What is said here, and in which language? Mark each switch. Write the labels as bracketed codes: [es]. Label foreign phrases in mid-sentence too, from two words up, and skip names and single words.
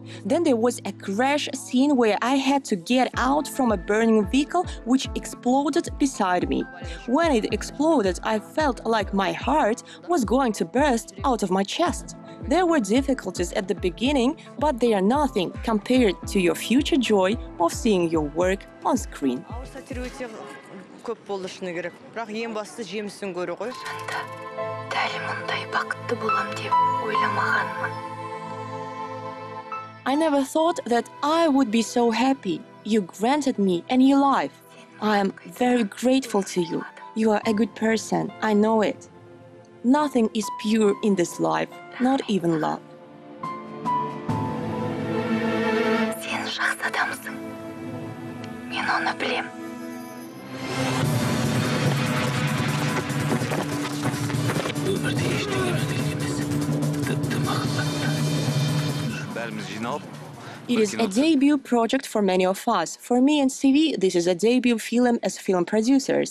[en] Then there was a crash scene where I had to get out from a burning vehicle which exploded beside me. When it exploded, I felt like my heart was going to burst out of my chest. There were difficulties at the beginning, but they are nothing compared to your future joy of seeing your work on screen. [kk] Көп болды шыны керек. Бірақ ең басты жемісін көру ғой. Дәл мұндай бақытты болам деп ойламағанмын. [en] I never thought that I would be so happy. You granted me a new life. I am very grateful to you. You are a good person. I know it. Nothing is pure in this life, not even love. [kk] Сен жақсы адамсың. Мен оны білем. [en] It is a debut project for many of us. For me and CV, this is a debut film as film producers.